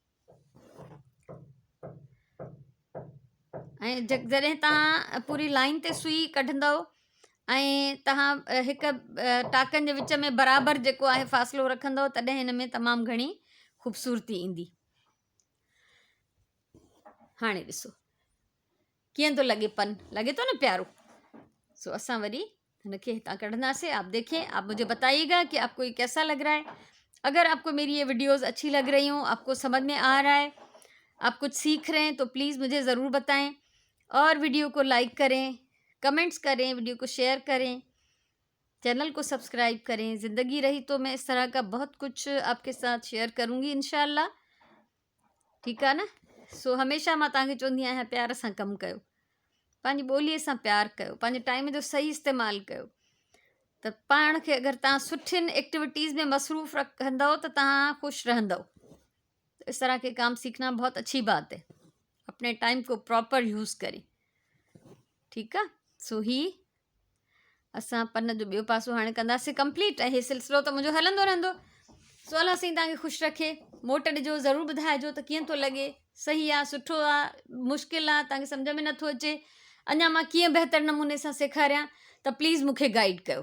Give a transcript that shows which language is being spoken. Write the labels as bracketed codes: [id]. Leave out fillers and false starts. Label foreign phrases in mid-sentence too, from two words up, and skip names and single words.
[sd] ऐं जॾहिं तव्हां पूरी लाइन ते सुई कढंदव ऐं तव्हां हिकु टाकनि जे विच में बराबरि जेको आहे फ़ासिलो रखंदव, तॾहिं हिन में तमामु घणी ख़ूबसूरती ईंदी। हाणे ॾिसो कीअं थो लॻे पन, लॻे थो न प्यारो। सो असां वरी हिनखे हितां कढंदासीं। [hi] आप देखें, आप मुझे बताइएगा कि आपको ये कैसा लग रहा है। अगर आपको मेरी ये वीडियोज़ अच्छी लग रही हों, आपको समझ में आ रहा है, आप कुछ सीख रहे हैं, तो प्लीज़ मुझे ज़रूर बताएं, और वीडियो को लाइक करें, कमेंट्स करें, वीडियो को शेयर करें, चैनल को सब्सक्राइब करें। ज़िंदगी रही तो मैं इस तरह का बहुत कुछ आपके साथ शेयर करूँगी इंशाल्लाह। ठीक है ना। [sd] सो हमेशा मां तव्हांखे चवंदी आहियां प्यार सां कमु कयो, पंहिंजी ॿोलीअ सां प्यार कयो, पंहिंजे टाइम जो सही इस्तेमालु कयो, त पाण खे अगरि तव्हां सुठियुनि एक्टिविटीज़ में मसरूफ़ रखंदव त तव्हां ख़ुशि रहंदव। [hi] तो इस तरह के काम सीखना बहुत अच्छी बात है, अपने टाइम को प्रॉपर यूज़ करें। [sd] ठीक आहे, सो ही असां पन जो ॿियो पासो हाणे कंदासीं कंप्लीट, ऐं हीउ सिलसिलो त मुंहिंजो हलंदो रहंदो। सो अलाह साईं तव्हांखे ख़ुशि रखे। मोट ॾिजो, ज़रूरु ॿुधाइजो त कीअं थो लॻे, सही आहे, सुठो आहे, मुश्किल आहे, तव्हांखे सम्झ में नथो अचे, अञा मां कीअं बहितर नमूने सां सेखारियां, त प्लीज़ मूंखे गाइड कयो।